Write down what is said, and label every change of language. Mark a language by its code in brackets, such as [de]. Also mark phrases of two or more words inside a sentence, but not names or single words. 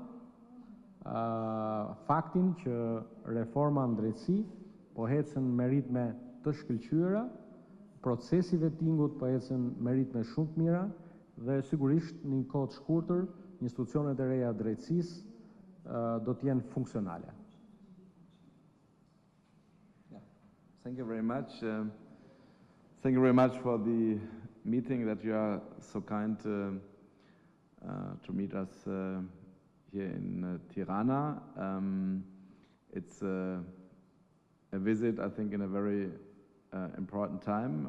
[sq] faktin që reforma në drejtësi po ecën me ritme të shkëlqyera, procesi vettingut po ecën me ritme shumë të mira dhe sigurisht në një kohë të shkurtër institucionet e reja të drejtësisë do të jenë funksionale. [en] Thank you very much. Thank you very much for the meeting that you are so kind to meet us here in Tirana. It's a visit, I think, in a very important time.